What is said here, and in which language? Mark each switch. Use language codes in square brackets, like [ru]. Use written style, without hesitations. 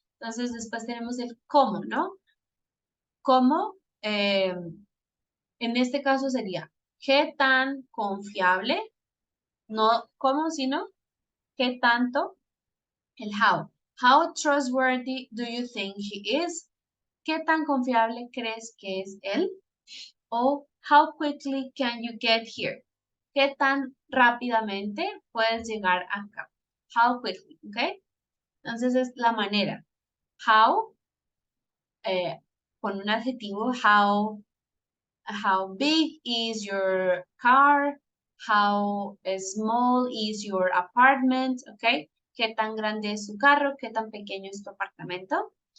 [es] Entonces después tenemos el cómo, ¿no? Cómo, en este caso sería, ¿qué tan confiable? No cómo, sino, ¿qué tanto? El how. [en] How trustworthy do you think he is? [es] ¿Qué tan confiable crees que es él? [en] O how quickly can you get here? [es] ¿Qué tan rápidamente puedes llegar acá? [en] How quickly, [es] ¿ok? Entonces es la manera. How, con un adjetivo, [en] how big is your car? How small is your apartment, okay? [es] ¿Qué tan grande es su carro? ¿Qué tan pequeño es tu apartamento?